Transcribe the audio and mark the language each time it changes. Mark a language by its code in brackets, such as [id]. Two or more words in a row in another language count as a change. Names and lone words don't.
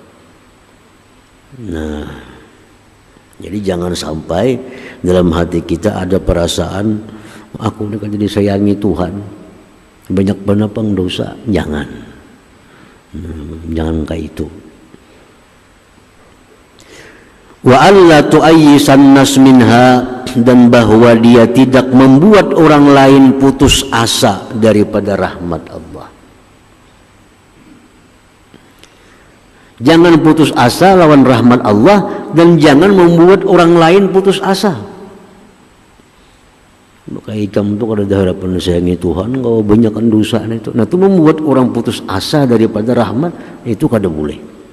[id] Nah, jadi jangan sampai dalam hati kita ada perasaan aku ini kan disayangi Tuhan, banyak banget pang dosa. Jangan, jangan kayak itu. [ar] وألا تؤيس الناس منها, [id] dan bahwa dia tidak membuat orang lain putus asa daripada rahmat Allah. Jangan putus asa lawan rahmat Allah, dan jangan membuat orang lain putus asa. [bjn] Maka ikam itu kada ada harapan sayangi Tuhan, kalau banyakkan dosa itu. [id] Nah, itu membuat orang putus asa daripada rahmat, itu kada boleh.